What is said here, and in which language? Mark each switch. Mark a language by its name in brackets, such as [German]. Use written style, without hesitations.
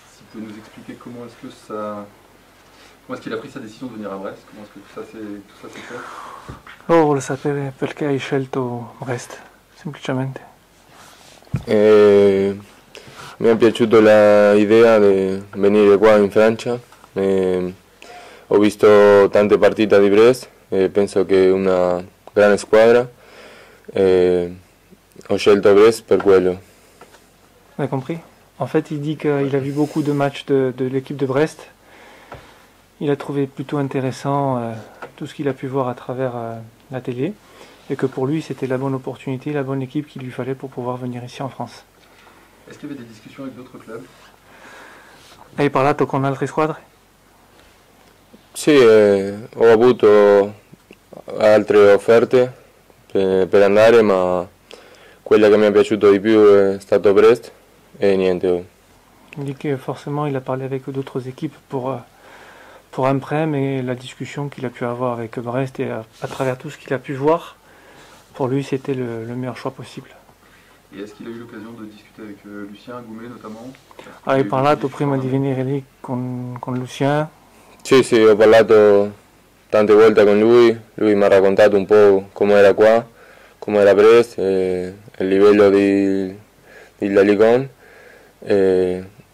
[French] pouvez nous expliquer comment est-ce que ça... Comment est-ce qu'il a pris sa décision de venir à Brest? Comment est-ce que tout ça s'est fait? [Italian] Vuole sapere perché hai scelto Brest, semplicemente. Mi è piaciuta l'idea di venire qua in Francia. Ho visto tante partite di Brest e penso che è una grande squadra. Ho scelto Brest per quello. [French] Vous avez compris? En fait, il dit qu'il a vu beaucoup de matchs de l'équipe de Brest. Il a trouvé plutôt intéressant tout ce qu'il a pu voir à travers la télé et que pour lui, c'était la bonne opportunité, la bonne équipe qu'il lui fallait pour pouvoir venir ici en France. Est-ce qu'il y avait des discussions avec d'autres clubs? [Italian] Hai parlato con altre squadre? Sì, ho avuto altre offerte per andare, ma quella che mi è piaciuta di più è stato Brest e niente. [French] Il dit que forcément, il a parlé avec d'autres équipes pour un prêt, mais la discussion qu'il a pu avoir avec Brest et à travers tout ce qu'il a pu voir, pour lui, c'était le meilleur choix possible. Et est-ce qu'il a eu l'occasion de discuter avec Lucien Goumet notamment? [Italian] Hai parlato prima di venire lì con Lucien? Sì, ho parlato tante volte con lui mi ha raccontato un po' come era qua, come era Brest, il livello della Ligue 1.